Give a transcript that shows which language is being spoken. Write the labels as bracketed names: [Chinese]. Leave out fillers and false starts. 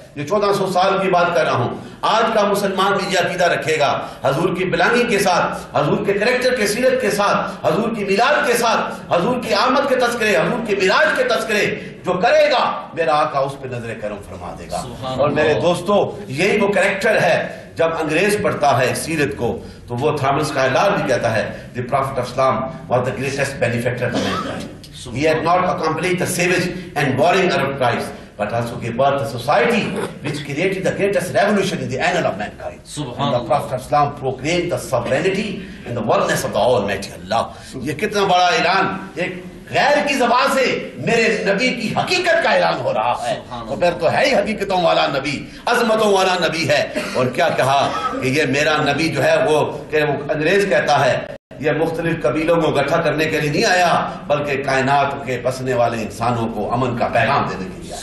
[Urdu] یہ 1400 سال کی بات کر رہا ہوں. آج کا مسلمان بھی یہ عقیدہ رکھے گا حضور کی بلانگی کے ساتھ, حضور کے کریکٹر کے سیرت کے ساتھ, حضور کی میلاد کے ساتھ, حضور کی آمد کے تذکرے, حضور کی معراج کے تذکرے جو کرے گا میرا آقا اس پہ نظر کرم فرما دے گا. اور میرے دوستو یہی وہ کریکٹر ہے. جب انگریز پڑھتا ہے سیرت کو تو وہ تھامس کائلار بھی کہتا ہے [English] the prophet of Islam was the greatest benefactor to mankind. He had not accomplished the savage and boring Arab tribes, but also gave birth to a society which created the greatest revolution in the annals of mankind. And the Prophet of Islam proclaimed the sovereignty and the oneness of the Almighty Allah. [Urdu] یہ کتنا بڑا اعلان ایک غیر کی زبان سے میرے نبی کی حقیقت کا اعلان ہو رہا ہے. تو پھر تو ہے ہی حقیقتوں والا نبی, عظمتوں والا نبی ہے. اور کیا کہا کہ یہ میرا نبی جو ہے وہ انگریز کہتا ہے یہ مختلف قبیلوں کو اکٹھا کرنے کے لیے نہیں آیا بلکہ کائنات کے بسنے والے انسانوں کو امن کا پیغام دینے کے لیے آیا.